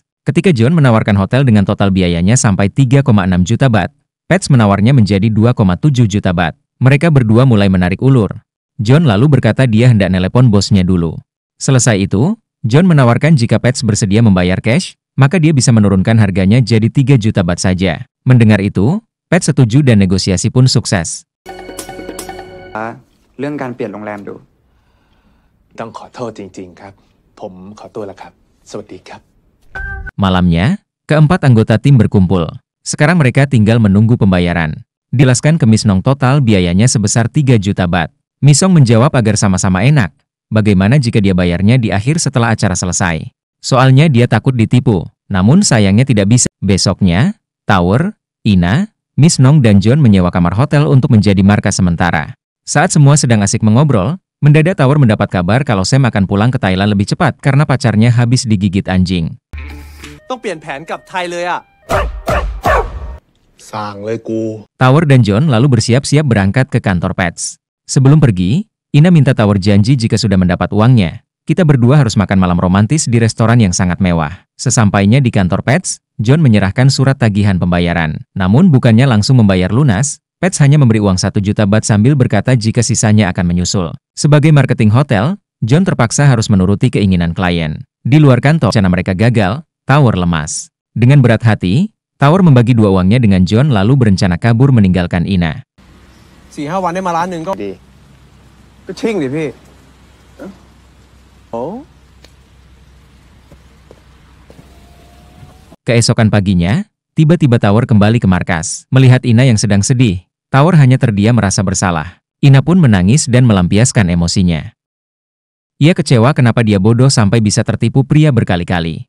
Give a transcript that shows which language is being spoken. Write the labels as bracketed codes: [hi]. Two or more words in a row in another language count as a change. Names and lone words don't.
[id] Ketika John menawarkan hotel dengan total biayanya sampai 3,6 juta baht, Pets menawarnya menjadi 2,7 juta baht. Mereka berdua mulai menarik ulur. John lalu berkata dia hendak nelepon bosnya dulu. Selesai itu, John menawarkan jika Pets bersedia membayar cash, maka dia bisa menurunkan harganya jadi 3 juta baht saja. Mendengar itu, Pets setuju dan negosiasi pun sukses. [th] เรื่องการเปลี่ยนโรงแรมดู ต้องขอโทษจริงๆครับผมขอตัวแล้วครับสวัสดีครับ [id] Malamnya, keempat anggota tim berkumpul. Sekarang mereka tinggal menunggu pembayaran. Dijelaskan ke Miss Nong total biayanya sebesar 3 juta baht. Miss Nong menjawab agar sama-sama enak. Bagaimana jika dia bayarnya di akhir setelah acara selesai? Soalnya dia takut ditipu. Namun sayangnya tidak bisa. Besoknya, Tower, Ina, Miss Nong dan John menyewa kamar hotel untuk menjadi markas sementara. Saat semua sedang asik mengobrol, mendadak Tower mendapat kabar kalau Sam akan pulang ke Thailand lebih cepat karena pacarnya habis digigit anjing. [th] ต้องเปลี่ยนแผนกลับไทยเลยอะสั่งเลยกู [id] Tower dan John lalu bersiap-siap berangkat ke kantor Pets. Sebelum pergi, Ina minta Tower janji jika sudah mendapat uangnya, kita berdua harus makan malam romantis di restoran yang sangat mewah. Sesampainya di kantor Pets, John menyerahkan surat tagihan pembayaran. Namun bukannya langsung membayar lunas, Pets hanya memberi uang 1 juta baht sambil berkata jika sisanya akan menyusul. Sebagai marketing hotel, John terpaksa harus menuruti keinginan klien. Di luar kantor, rencana mereka gagal, Tower lemas. Dengan berat hati, Tower membagi 2 uangnya dengan John lalu berencana kabur meninggalkan Ina. [th] 4-5 วันได้มาล้านหนึ่งก็ดีก็ชิ่งดิพี่ [id] Keesokan paginya, tiba-tiba Tower kembali ke markas. Melihat Ina yang sedang sedih, Tower hanya terdiam merasa bersalah. Ina pun menangis dan melampiaskan emosinya. Ia kecewa kenapa dia bodoh sampai bisa tertipu pria berkali-kali.